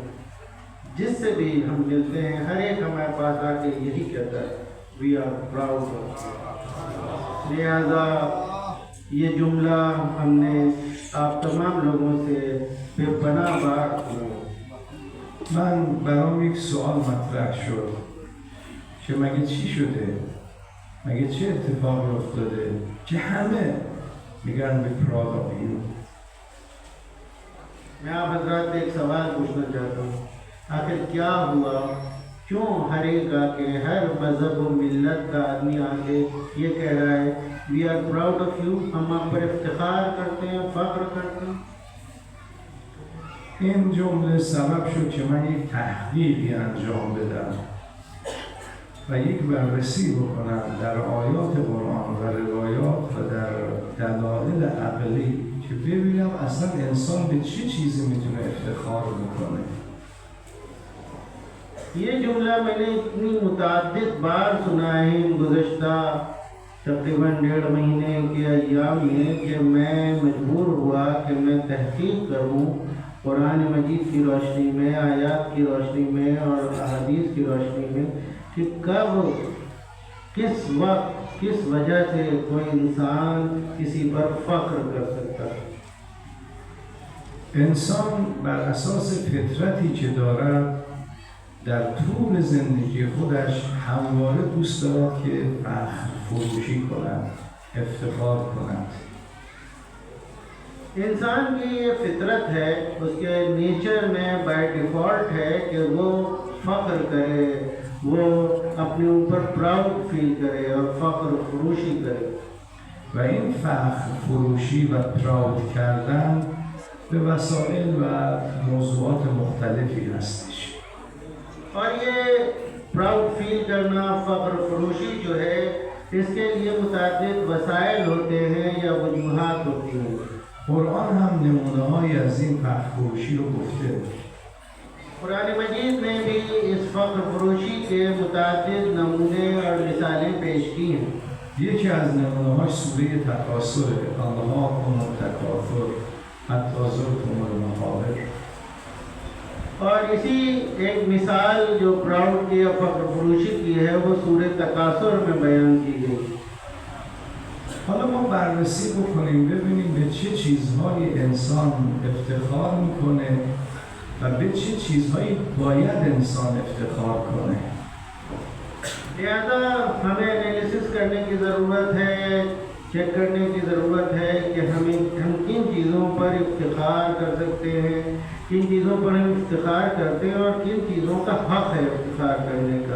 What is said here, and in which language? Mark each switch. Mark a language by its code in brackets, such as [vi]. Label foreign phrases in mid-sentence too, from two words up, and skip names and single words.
[ur] جس سے بھی ہم ملتے ہیں ہر ایک ہمارے پاس آ کے یہی کہتا ہے [en] we are proud. [ur] لہذا یہ جملہ ہم نے آپ تمام لوگوں سے بے پناہ بار سنا. [fa] من برام یک سوال مطرح شد که مگه چی شده؟ مگه چه اتفاقی افتاده که همه میگن [en] be proud of you؟ [ur] میں آپ حضرات سے ایک سوال پوچھنا چاہتا ہوں، آخر کیا ہوا؟ کیوں ہر ایک آ کے ہر مذہب و ملت کا آدمی آ کے یہ کہہ رہا ہے [en] we are proud of you, [ur] ہم آپ پر افتخار کرتے ہیں، فخر کرتے ہیں؟ [fa] این جمله سبب شد که من یک تحقیقی انجام بدم و یک بررسی بکنم در آیات قرآن و روایات و در دلایل عقلی که ببینم اصلا انسان به چه چیزی میتونه افتخار بکنه. [ur] یہ جملہ میں نے اتنی متعدد بار سنا ہے گزشتہ تقریباً 1.5 مہینے کے ایام میں کہ میں مجبور ہوا کہ میں تحقیق کروں قرآن مجید کی روشنی میں، آیات کی روشنی میں اور احادیث کی روشنی میں کہ کب، کس وقت، کس وجہ سے کوئی انسان کسی پر فخر کر سکتا ہے. [fa] انسان بر اساس فطرتی که دارد در طول زندگی خودش همواره دوست دارد که فخر فروشی کند، افتخار کند. [ur] انسان کی یہ فطرت ہے، اس کے نیچر میں [en] by default [ur] ہے کہ وہ فخر کرے، وہ اپنے اوپر [en] proud feel [ur] کرے اور فخر فروشی کرے. [fa] و این فخر فروشی و پراود کردن به وسائل و موضوعات مختلفی هستش. [ur] اور یہ [en] proud feel [ur] کرنا، فخر فروشی جو ہے، اس کے لیے متعدد وسائل ہوتے ہیں یا وجوہات ہوتی ہیں. [fa] قرآن هم نمونه‌هایی از این فخر فروشی رو گفته. [ur] قرآن مجید میں بھی اس فخر فروشی کے متعدد نمونے اور مثالیں پیش کی ہیں. [fa] یکی از نمونه‌هاش سوره تکاثر، [ar] الهاکم التکاثر حتی زرتم المقابر. [ur] اور اسی ایک مثال جو پراؤڈ کی یا فخر فروشی کی ہے وہ سورہ تکاثر میں بیان کی گئی. [fa] حالا ما بررسی بکنیم ببینیم به چه چیزهایی انسان افتخار میکنه و به چه چیزهایی باید انسان افتخار کنه. [ur] لہذا ہمیں انالیسس کرنے کی ضرورت ہے، چیک کرنے کی ضرورت ہے کہ ہم کن چیزوں پر افتخار کر سکتے ہیں، کن چیزوں پر ہم افتخار کرتے ہیں اور کن چیزوں کا حق ہے افتخار کرنے کا.